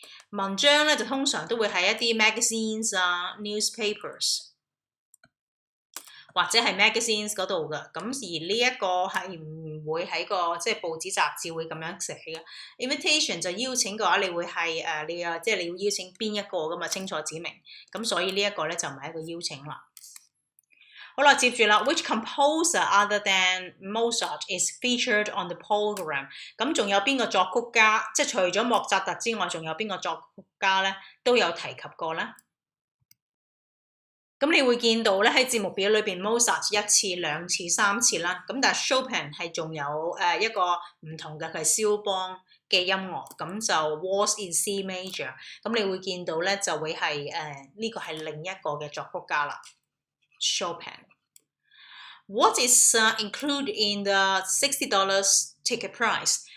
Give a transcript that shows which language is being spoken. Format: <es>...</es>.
<yue>文章咧就通常都會係一啲 magazines 啊 newspapers 或者係 magazines 嗰度嘅，咁而呢一個係唔會喺個即係報紙雜誌會咁樣寫嘅。 invitation 就邀請嘅話，你會係即係你要邀請邊一個噶嘛，清楚指明。咁所以呢一個咧就唔係一個邀請啦。好啦，接住啦</yue> <en>，Which composer other than Mozart is featured on the program？</en> <yue>咁仲有邊個作曲家？即係除咗莫扎特之外，仲有邊個作曲家咧都有提及過咧？咁你會見到咧喺節目表裏邊 Mozart 1次、2次、3次啦，咁但係 Chopin 係仲有一個唔同嘅，佢係肖邦嘅音樂，咁就 Waltz in C major， 咁你會見到咧就會係呢個係另一個嘅作曲家啦 Chopin。</yue> <en>What is included in the $60 ticket price？</en>